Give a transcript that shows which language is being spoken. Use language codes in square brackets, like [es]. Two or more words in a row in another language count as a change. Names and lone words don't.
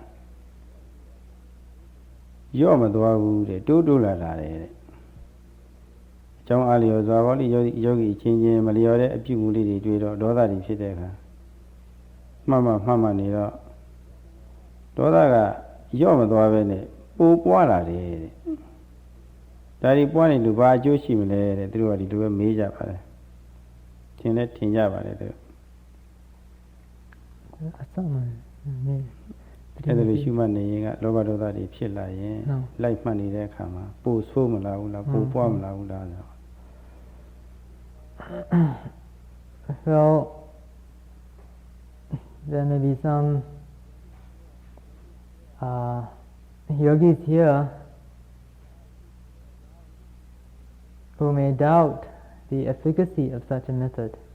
[my] ရော့မသွားဘူးတဲ့တိုးတိုးလာတယ်တဲ့အကြောင်းအားလျော်စွာပေါ့လေယောဂီချင်းချင်းမလျော်တဲ့အပြုအမူလေးတွေတွေ့တော့ဒေါသတွေဖြစ်တဲ့အခါမှတ်နေတော့ဒေါသကရော့မသွားပဲနဲ့ပိုပွားလာတယ်တဲ့ဒါဒီပွားနေလို့ဘာအကျိုးရှိမလဲတဲ့သူတို့ကဒီလိုပဲမေးကြပါတယ်ထင်ကြပါတယ်သူ အစမှနေ အဲ့ဒါလိုရှုမှတ်နေရင်ကလောဘဒေါသတွေဖြစ်လာရင်လိုက်မှတ်နေတဲ့အခါမှာပိုဆိုးမလာဘူးလားပိုပွားမလာဘူးလားဆို [en] Well, there may be some yogis here who may doubt the efficacy of such a method.